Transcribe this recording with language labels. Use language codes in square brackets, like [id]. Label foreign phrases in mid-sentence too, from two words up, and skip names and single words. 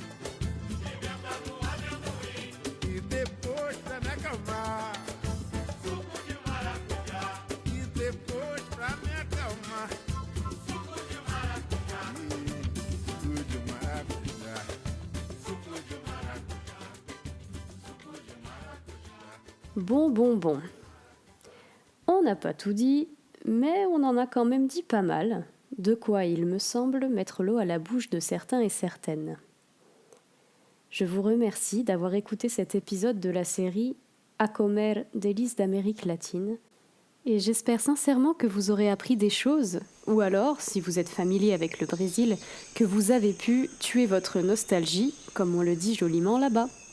[pt] E depois pra me acalmar, suco de maracujá. E depois pra me acalmar, suco de maracujá. Suco de maracujá. Suco de maracujá. Suco de maracujá. [fr] Bon. On n'a pas tout dit, mais on en a quand même dit pas mal, de quoi il me semble mettre l'eau à la bouche de certains et certaines. Je vous remercie d'avoir écouté cet épisode de la série A comer délices d'Amérique latine, et j'espère sincèrement que vous aurez appris des choses, ou alors, si vous êtes familier avec le Brésil, que vous avez pu tuer votre nostalgie, comme on le dit joliment là-bas.